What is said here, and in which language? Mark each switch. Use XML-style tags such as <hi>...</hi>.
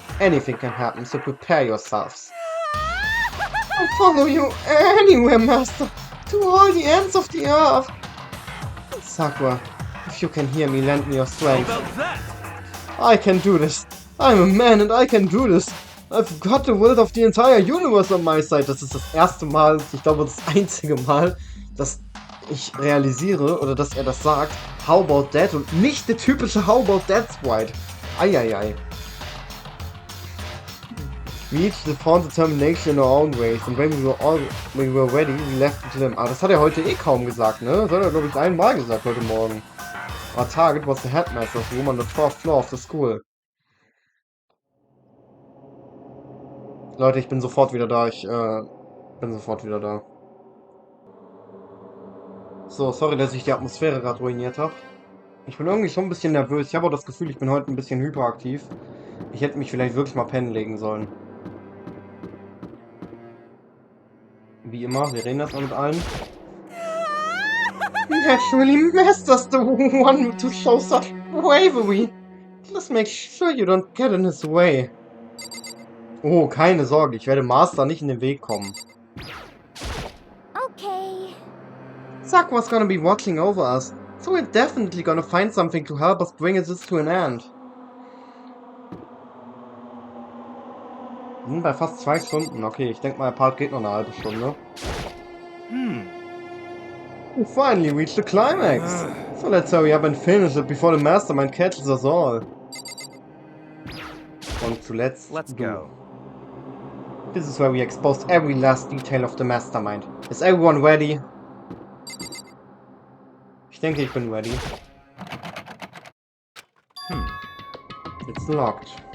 <en>Anything can happen, so prepare yourselves. I'll follow you anywhere, Master. To all the ends of the earth. Sakura, if you can hear me, lend me your How strength. about that? I can do this. I'm a man and I can do this. I've got the will of the entire universe on my side.</en> <de>Das ist das erste Mal, ich glaube das einzige Mal, dass ich realisiere, oder dass er das sagt,</de> <en>how about that,</en> <de>und nicht der typische</de> <en>how about that</en> <de>Sprite. Eieiei.</de> <en>We each found determination in our own ways, and when we were ready, we left it to them.</en> <de>Ah, das hat er heute eh kaum gesagt, ne? Das hat er, glaube ich, einmal gesagt heute Morgen.</de> <en>Our target was the headmaster's room on the 4th floor of the school.</en> <de>Leute, ich bin sofort wieder da. Ich bin sofort wieder da. So, sorry, dass ich die Atmosphäre gerade ruiniert habe. Ich bin irgendwie schon ein bisschen nervös. Ich habe auch das Gefühl, ich bin heute ein bisschen hyperaktiv. Ich hätte mich vielleicht wirklich mal pennen legen sollen. Wie immer, wir reden das mal mit allen.</de> <en>Naturally, Master's the one to show such bravery. Just make sure you don't get in his way.</en> <de>Oh, keine Sorge, ich werde Master nicht in den Weg kommen.</de> <en>okay. Sakura's gonna be watching over us, so we're definitely gonna find something to help us bring this to an end.</en> <de>Wir sind bei fast 2 Stunden. Okay, ich denke mal, der Part geht noch eine halbe Stunde.</de> <en>We finally reached the climax. So let's hurry up and finish it before the Mastermind catches us all.</en> <de>Und zuletzt</de> <en>Let's</en> <de>du.</de> <en>go. This is where we exposed every last detail of the Mastermind. Is everyone ready?</en> <de>Ich denke, ich bin ready.</de> <en>It's locked.</en>